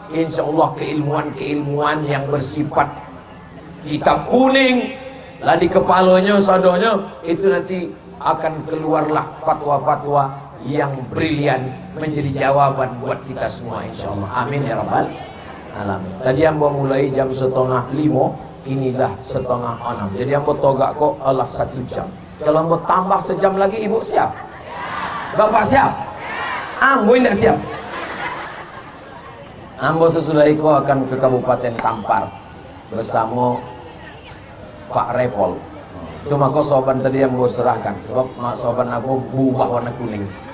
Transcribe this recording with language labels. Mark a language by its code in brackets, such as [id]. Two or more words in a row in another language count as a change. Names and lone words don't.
[ar] إن شاء الله [id] keilmuan-keilmuan yang bersifat kitab kuning lah di kepalanya, sadonya itu nanti akan keluarlah fatwa-fatwa yang brilian menjadi jawaban buat kita semua [ar] إن شاء الله. آمين يا رب العالمين. [min] Tadi ambo mulai jam 4:30, kini dah 5:30. Jadi ambo togak kok Allah 1 jam. [id] Kalau ambo tambah sejam lagi, ibu siap? Bapak siap? Ambo tidak siap. Ambo sesudah itu akan ke Kabupaten Kampar bersama Pak Repol. Cuma kok soban tadi yang gue serahkan, sebab soban aku berubah warna kuning.